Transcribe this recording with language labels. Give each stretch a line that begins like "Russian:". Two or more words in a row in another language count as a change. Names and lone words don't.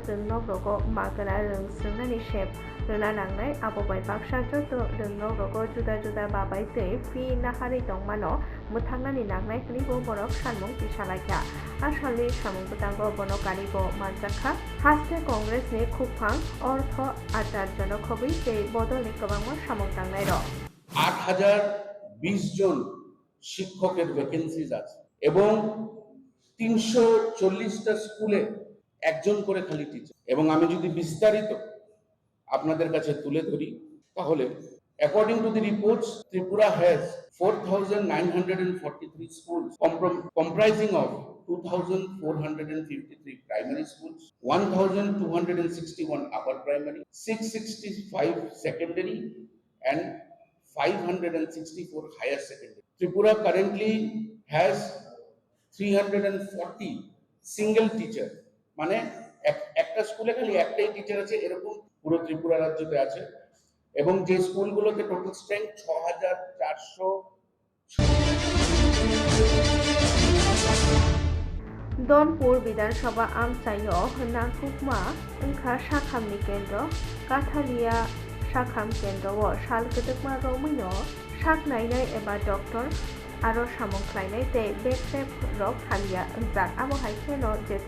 Kok Borok: rung nogrogo magana rung swngnani sep rwna nangnai abo bai baksa joto rung nogrogo juda juda babai tei phi nahari tongmano mwthangnani nangnai hwnui bo borok sanmung tisalaikha asalni samung bwtango bono karibo manjakha haste Congress ni khupphang ortho acharya no khogui tei bodolni kwbangma samung tangnai rok
Bangla: 8020 জন শিক্ষকের ভ্যাকেন্সিজ আছে এবং 340টা স্কুলে একজন করে খালি টিচার এবং আমি যদি বিস্তারিত আপনাদের কাছে তুলে ধরি তাহলে
English: according to the reports Tripura has 4943 schools comprising of 2453 primary schools 1261 upper primary 665 secondary and 564 higher secondary. Tripura currently has 340 single teacher.
Bangla: মানে একটা স্কুলে খালি একটাই টিচার আছে এরকম পুরো ত্রিপুরা রাজ্যতে আছে এবং যে স্কুলগুলোতে
English: total strength
Bangla: 6400
Kok Borok: Donpur Bidansabha Amchayo Nangkukma Engkha Sakhamni Kendro Kathalia Sakham Kendro o Sal Gdukma Romino Saknainai eba Doctor aro samung khlainai tei backstep rok halia ongjak abo haikeno jeti